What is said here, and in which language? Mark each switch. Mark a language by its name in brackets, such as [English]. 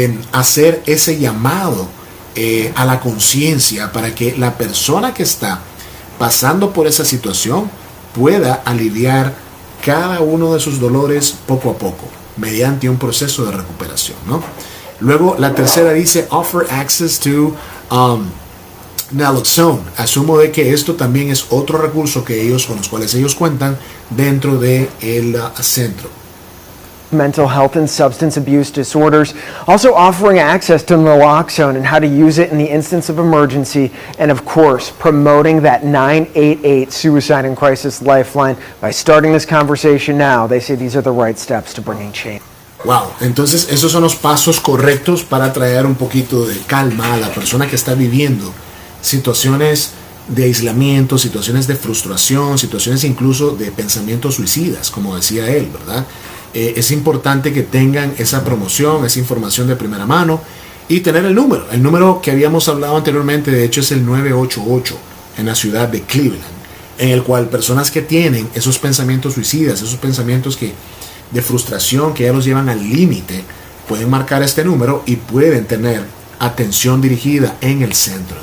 [Spanish] Hacer ese llamado a la conciencia para que la persona que está pasando por esa situación pueda aliviar cada uno de sus dolores poco a poco, mediante un proceso de recuperación, ¿no? Luego, la tercera dice, [English] offer access to naloxone. [Spanish] Asumo de que esto también es otro recurso con los cuales ellos cuentan dentro del centro. [English] Mental health and substance abuse disorders, also offering access to naloxone and how to use it in the instance of emergency, and of course, promoting that 988 Suicide and Crisis Lifeline. By starting this conversation now, they say these are the right steps to bringing change. [Spanish] Wow, entonces esos son los pasos correctos para traer un poquito de calma a la persona que está viviendo situaciones de aislamiento, situaciones de frustración, situaciones incluso de pensamientos suicidas, como decía él, ¿verdad? Es importante que tengan esa promoción, esa información de primera mano y tener el número que habíamos hablado anteriormente, de hecho es el 988 en la ciudad de Cleveland, en el cual personas que tienen esos pensamientos suicidas, esos pensamientos de frustración que ya los llevan al límite, pueden marcar este número y pueden tener atención dirigida en el centro.